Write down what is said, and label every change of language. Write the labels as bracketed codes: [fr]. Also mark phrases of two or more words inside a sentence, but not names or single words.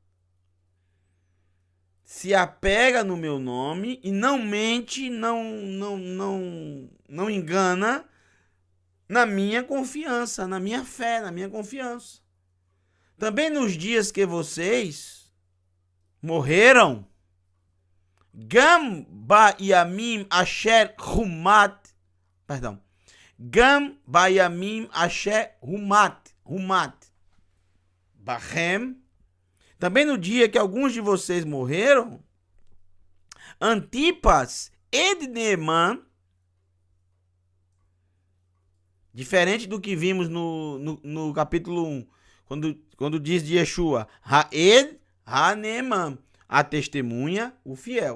[pt] Se apega no meu nome e não mente, não engana na minha confiança, na minha fé, na minha confiança. Também nos dias que vocês morreram, [he] גם בימים אשר הומת, perdão, גם בימים אשר הומת, Bahem, [pt] também no dia que alguns de vocês morreram, Antipas Edneman, diferente do que vimos no capítulo 1, quando diz de Yeshua, [he] העד הנאמן, [pt] a testemunha, o fiel.